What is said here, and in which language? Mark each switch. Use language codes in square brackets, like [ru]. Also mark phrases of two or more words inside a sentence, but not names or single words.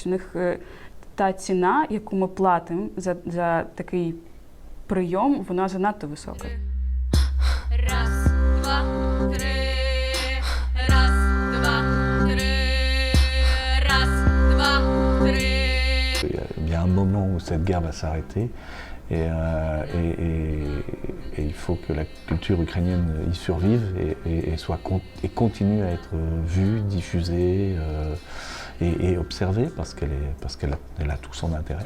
[uk] У них та ціна, яку ми платимо за такий прийом, вона занадто висока. Раз, два, три. Раз, два, три. Раз, два, три. [fr] Il y a un moment où cette guerre va s'arrêter et il faut que la culture ukrainienne y survive et continue à être vue, diffusée et observée parce qu'elle a tout son intérêt.